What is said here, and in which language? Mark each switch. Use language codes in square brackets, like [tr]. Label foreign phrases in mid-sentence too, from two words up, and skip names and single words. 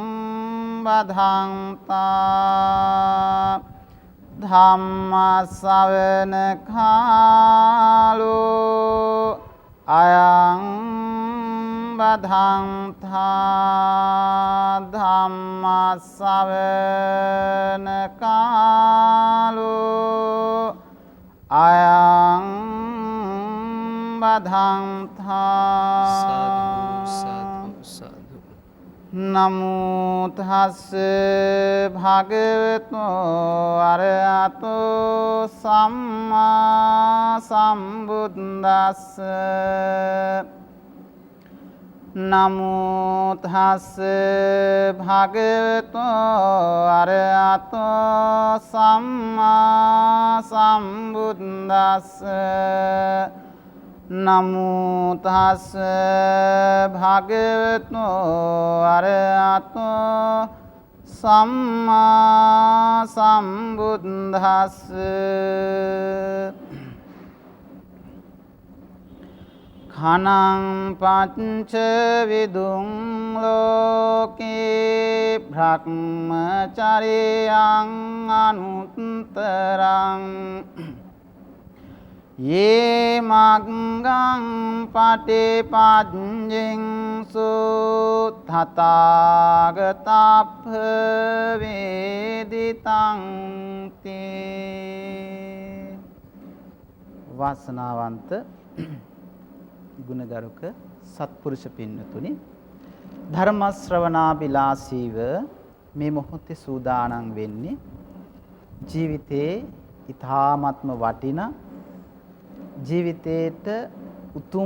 [pi] बधन्ता धम्मश्रवण कालो अयं बधन्ता धम्मश्रवण कालो अयं बधन्ता साधु साधु साधु नमो तस्से भगवतो अरहतो सम्मा सम्बुद्दस्से नमो तस्से भगवतो अरहतो सम्मा सम्बुद्दस्से नमो तस्से भगवतो अरहतो सम्मा सम्बुद्दस्से खनं पञ्च विदुं लोके ब्रह्मचर्यं अनुत्तरं ये मग्गं पटिपञ्जिंसु तथागताभवेदितं ते वासनावंत [si] ගුණගරුක සත්පුරුෂ පින්නතුනි ධර්ම ශ්‍රවණාබිලාසීව මේ මොහොතේ සූදානම් වෙන්නේ ජීවිතේ ඊ타ත්ම වටිනා ජීවිතේට උතුම්